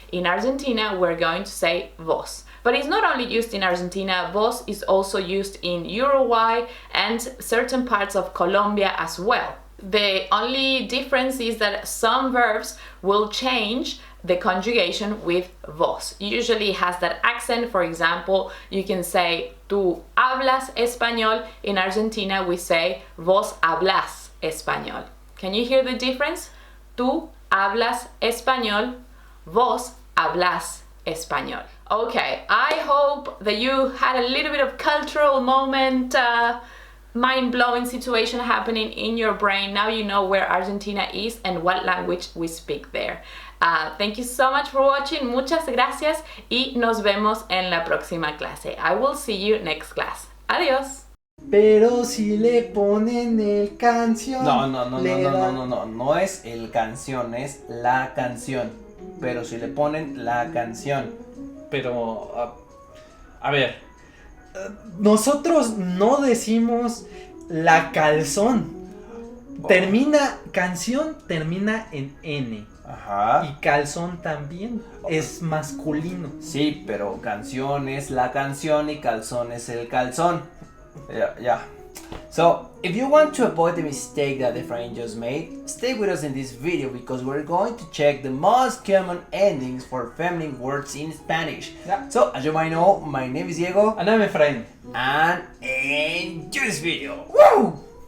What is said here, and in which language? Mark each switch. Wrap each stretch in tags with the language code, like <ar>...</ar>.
<en>In Argentina, we're going to say vos. But it's not only used in Argentina, vos is also used in Uruguay and certain parts of Colombia as well. The only difference is that some verbs will change the conjugation with vos. Usually it has that accent. For example, you can say</en> <es>tú hablas español.</es> <en>In Argentina, we say</en> <es>vos hablas español.</es> <en>Can you hear the difference?</en> <es>Tú hablas español, vos hablas español.</es> <en>Okay, I hope that you had a little bit of cultural moment, mind-blowing situation happening in your brain. Now you know where Argentina is and what language we speak there. Thank you so much for watching.</en> <es>Muchas gracias y nos vemos en la próxima clase.</es> <en>I will see you next class.</en> <es>Adiós. Pero si le ponen el canción. No es el canción, es la canción. Pero si le ponen la canción. Pero, a ver, nosotros no decimos la calzón. Canción termina en N. Ajá. Y calzón también es masculino. Sí, pero canción es la canción y calzón es el calzón.</es> <en>Yeah. So, if you want to avoid the mistake that the friend just made, stay with us in this video because we're going to check the most common endings for feminine words in Spanish. Yeah. So, as you might know, my name is Diego. And I'm Efrain. And enjoy this video. Woo!</en>